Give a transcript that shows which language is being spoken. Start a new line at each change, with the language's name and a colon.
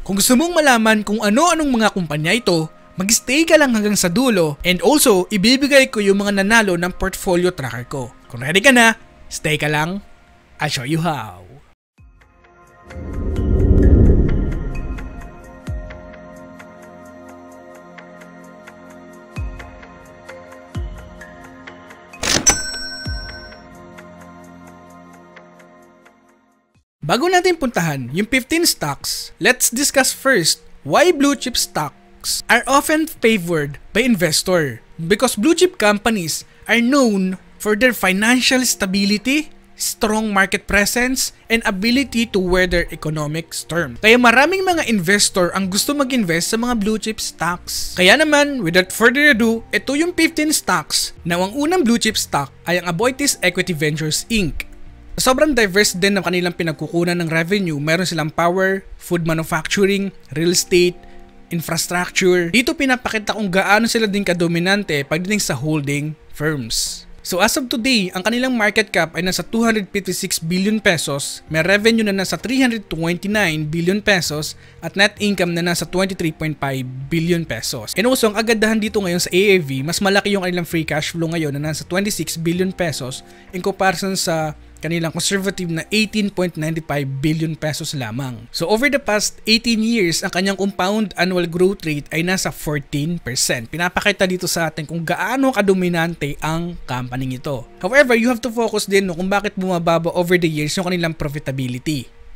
Filipino: Kung gusto mong malaman kung ano-anong mga kumpanya ito, mag-stay ka lang hanggang sa dulo, and also, ibibigay ko yung mga nanalo ng portfolio tracker ko. Kung ready ka na, stay ka lang,
English: I'll show you how.
Filipino: Bago natin puntahan yung
English: 15 stocks, let's discuss first why blue chip stocks are often favored by investor. Because blue chip companies are known for their financial stability, strong market presence, and ability to weather economic storms.
Filipino: Kaya maraming mga investor ang gusto mag-invest sa mga blue chip stocks. Kaya naman, without further ado, ito yung 15 stocks na ang unang blue chip stock ay ang Aboitiz Equity Ventures Inc. Sobrang diverse din ng kanilang pinagkukunan ng revenue. Meron silang power, food manufacturing, real estate, infrastructure. Dito pinapakita kung gaano sila din kadominante pagdating sa holding firms. So as of today, ang kanilang market cap ay nasa 256 billion pesos, may revenue na nasa 329 billion pesos, at net income na nasa 23.5 billion pesos. And also, ang agandahan dito ngayon sa AAV, mas malaki yung kanilang free cash flow ngayon na nasa 26 billion pesos in comparison sa kanilang conservative na 18.95 billion pesos lamang. So
English: over the past 18 years,
Filipino: ang kanyang compound annual growth rate ay nasa 14%. Pinapakita dito sa atin kung gaano kadominante ang company ito.
English: However, you have to focus
Filipino: din kung bakit bumababa
English: over the years yung kanilang profitability.